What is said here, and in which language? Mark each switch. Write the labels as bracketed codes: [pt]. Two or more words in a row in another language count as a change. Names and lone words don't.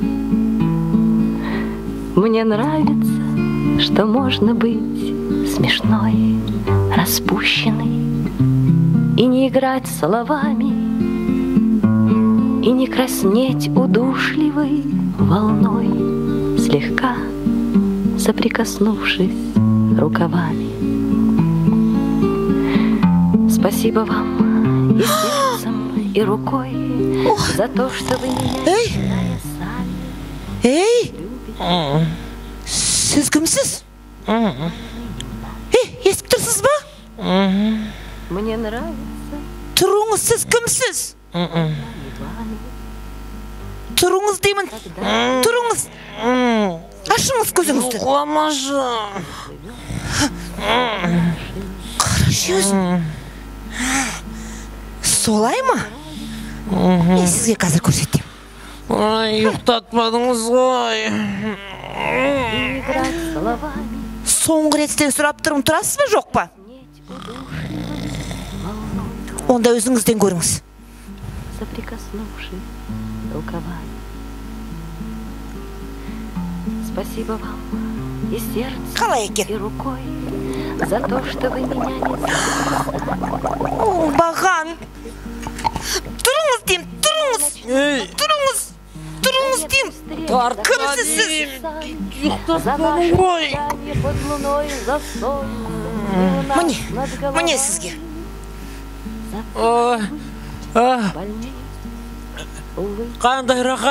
[ru] Мне нравится, что можно быть смешной, распущенной и не играть словами, и не краснеть удушливой волной, слегка соприкоснувшись рукавами. Спасибо вам и сердцем, и рукой за то, что вы меня, не зная сами, любите. [uz] Siz kimsiz? Eshitib tursiz ba? [ru] Мне нравится. [uz] Turungiz, siz kimsiz? Turungiz deyman. Turungiz. [kk] Ашыңыз көзіңізді. Уқламашы. Қарашы өзің. Солай ма? Мен сізге қазір көрсетем. Ұйықтатпадыңыз ғой. Соңғы рет сізден сұрап тұрмын, тұрасыз ба жоқ па? Онда өзіңізден көріңіз. [ru] Соприкоснувшись рукавами. Спасибо вам и сердцем, и рукой за то, что вы меня не забыли. О, [kk] Баған! Тұрыңыз деймін, тұрыңыз! Тұрыңыз! Тұрыңыз деймін! Кімсіз сіз? Ұйықтатпадың ғой. Міне сізге. Қандай рахат.